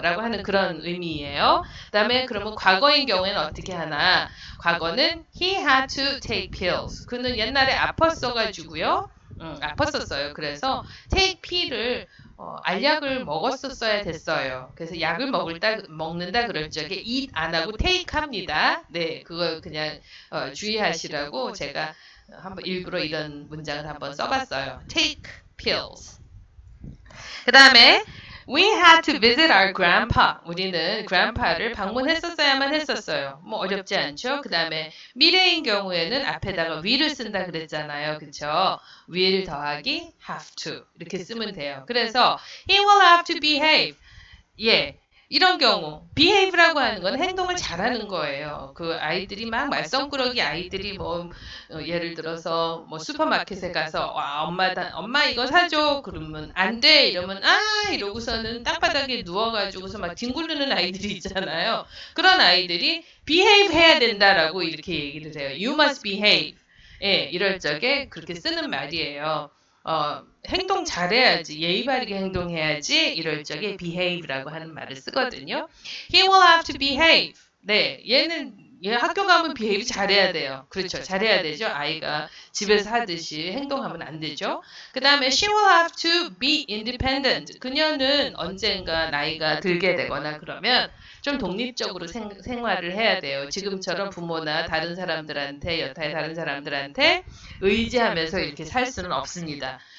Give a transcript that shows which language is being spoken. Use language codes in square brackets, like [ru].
[ko] 라고 하는 그런 의미예요. 그 다음에 그러면 과거인 경우에는 어떻게 하나? 과거는 [en] he had to take pills. [ko] 그는 옛날에 아팠어가지고요. 아팠었어요. 그래서 [en] take pill [ko] 을 알약을 먹었었어야 됐어요. 그래서 약을 먹는다 그럴 적에 eat 안 하고 take 합니다. 네, 그거 그냥 주의하시라고 제가 한번 일부러 이런 문장을 한번 써봤어요. [en] take pills. [ko] 그 다음에 [en] we had to visit our grandpa. [ko] 우리는 grandpa를 방문했었어야만 했었어요. 뭐 어렵지 않죠? 그 다음에 미래인 경우에는 앞에다가 will을 쓴다 그랬잖아요. 그쵸? will 더하기 have to 이렇게 쓰면 돼요. 그래서 [en] he will have to behave. [ko] 예. 이런 경우 behave라고 하는 건 행동을 잘하는 거예요. 그 아이들이 막 말썽꾸러기 아이들이 뭐 예를 들어서 뭐 슈퍼마켓에 가서 와 엄마 이거 사줘 그러면 안 돼 이러면 이러고서는 땅바닥에 누워가지고서 막 뒹굴르는 아이들이 있잖아요. 그런 아이들이 behave 해야 된다라고 이렇게 얘기를 해요. [en] You must behave. [ko] 예, 이럴 적에 그렇게 쓰는 말이에요. 행동 잘해야지, 예의 바르게 행동해야지 이럴 적에 behave라고 하는 말을 쓰거든요. [en] He will have to behave. [ko] 네, 얘 학교 가면 비헤이브 잘해야 돼요. 그렇죠. 잘해야 되죠. 아이가 집에서 하듯이 행동하면 안 되죠. 그 다음에 [en] she will have to be independent. [ko] 그녀는 언젠가 나이가 들게 되거나 그러면 좀 독립적으로 생활을 해야 돼요. 지금처럼 부모나 다른 사람들한테, 여타의 다른 사람들한테 의지하면서 이렇게 살 수는 없습니다.